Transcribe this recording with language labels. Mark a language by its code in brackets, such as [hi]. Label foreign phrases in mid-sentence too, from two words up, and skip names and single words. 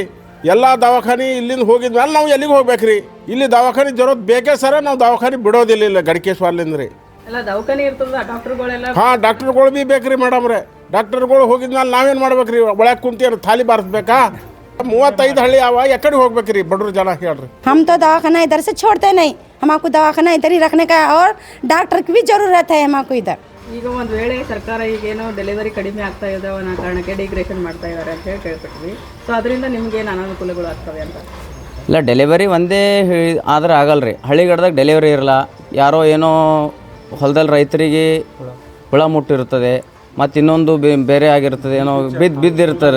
[kn] ಎಲ್ಲ ದವಾಖಾನೆ ಇಲ್ಲಿಂದ ಹೋಗಿದ್ಮೇಲೆ ನಾವು ಎಲ್ಲಿಗೆ ಹೋಗ್ಬೇಕ್ರಿ? ಇಲ್ಲಿ ದವಾಖಾನೆ ಜರೋದು ಬೇಕೇ ಸರ. ನಾವು ದವಾಖಾನೆ ಬಿಡೋದಿಲ್ಲ ಇಲ್ಲ ಗಡಿಕೇಶ್ವರ್ಲಿಂದ ರೀ. ಎಲ್ಲ ದವಾಖಾನೆ ಇರ್ತದ, ಡಾಕ್ಟರ್ಗಳೆಲ್ಲ. ಹಾಂ, ಡಾಕ್ಟರ್ಗಳು ಭೀ ಬೇಕ್ರಿ ಮೇಡಮ್ ರೀ. ಡಾಕ್ಟರ್ಗಳು ಹೋಗಿದ್ಮೇಲೆ ನಾವೇನು ಮಾಡ್ಬೇಕ್ರಿ? ಒಳಗೆ ಕುಂತೀರ ಥಾಲಿ ಬಾರಿಸ್ಬೇಕಾ? 35 ಹಳ್ಳಿ ಅವ, ಎಕಡೆ ಹೋಗ್ಬೇಕ್ರಿ ಬಡ್ರ ಜನ ಹೇಳ್ರಿ? [hi] हम तो दवाखाना इधर से छोड़ते नहीं. हमको दवाखाना इधर ही रखने का और डॉक्टर की भी जरूरत है हमको इधर. [kn] ಈಗ ಒಂದು ವೇಳೆ ಸರ್ಕಾರ ಈಗೇನೋ ಡೆಲಿವರಿ ಕಡಿಮೆ ಆಗ್ತಾ ಇದ್ದಾವೆ ಅನ್ನೋ ಕಾರಣಕ್ಕೆ ಡಿಗ್ರೇಷನ್ ಮಾಡ್ತಾ ಇದ್ದಾರೆ ಅಂತ ಹೇಳಿ ಕೇಳ್ಪಟ್ವಿ. ಸೊ ಅದರಿಂದ ನಿಮ್ಗೇನು ಅನಾನುಕೂಲಗಳು ಆಗ್ತವೆ ಅಂತ? ಇಲ್ಲ, ಡೆಲಿವರಿ ಒಂದೇ ಆದ್ರೆ ಆಗಲ್ಲ ರೀ. ಹಳ್ಳಿಗಡ್ದಾಗ ಡೆಲಿವರಿ ಇರಲ್ಲ. ಯಾರೋ ಏನೋ ಹೊಲದಲ್ಲಿ ರೈತರಿಗೆ ಹುಳ ಮುಟ್ಟಿರ್ತದೆ, ಮತ್ತು ಇನ್ನೊಂದು ಬೇರೆ ಆಗಿರ್ತದೆ, ಏನೋ ಬಿದ್ದಿರ್ತಾರೆ.